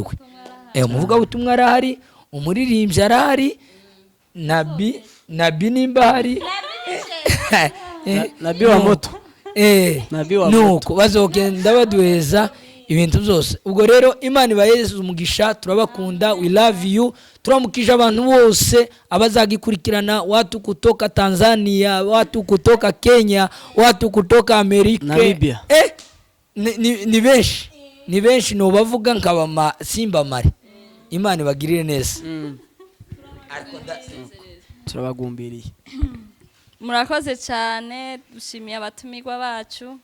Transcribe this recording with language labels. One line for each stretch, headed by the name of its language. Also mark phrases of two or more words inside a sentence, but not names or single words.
Kinyarwanda: Umuvuga butumwa arahari, umuririmbyi arahari, nabi nimba hari
Swahili: nabi wa moto,
Kinyarwanda: nuko bazogenda baduheza ibintu byose. Ubwo rero Imana ibaheze umugisha, turabakunda,
English: we love you.
Kinyarwanda: Turamukije abantu bose abazagikurikirana,
Swahili: watu kutoka Tanzania, watu kutoka Kenya, watu kutoka Amerika, Namibia.
Kinyarwanda: Ni benshi no bavuga nkaba simba mare. Imana ibagirire neza. Turabagumbiriye. Murakoze cyane, dushimiye abatumirwa bacu.